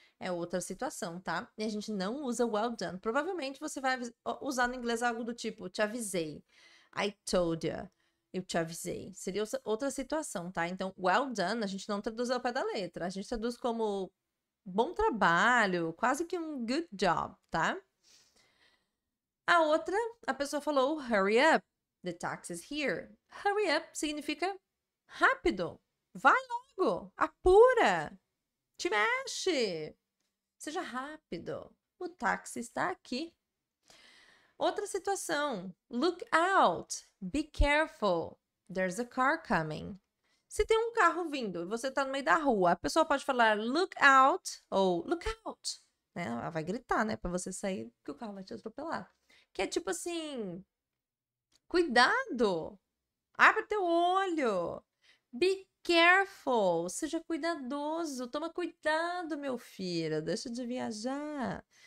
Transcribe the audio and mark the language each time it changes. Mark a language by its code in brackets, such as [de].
[pt] É outra situação, tá? E a gente não usa well done. Provavelmente você vai usar no inglês algo do tipo, te avisei, I told you. Eu te avisei. Seria outra situação, tá? Então, well done, a gente não traduz ao pé da letra. A gente traduz como bom trabalho, quase que um good job, tá? A outra, a pessoa falou hurry up, the taxi's here. Hurry up significa rápido, vai logo, apura, te mexe, seja rápido. O táxi está aqui. [en] Outra situação, look out, be careful, there's a car coming. [pt] Se tem um carro vindo e você está no meio da rua, a pessoa pode falar look out ou look out, né? Ela vai gritar, né, para você sair que o carro vai te atropelar. Que é tipo assim, cuidado, abre teu olho, be careful, seja cuidadoso, toma cuidado, meu filho, deixa de viajar.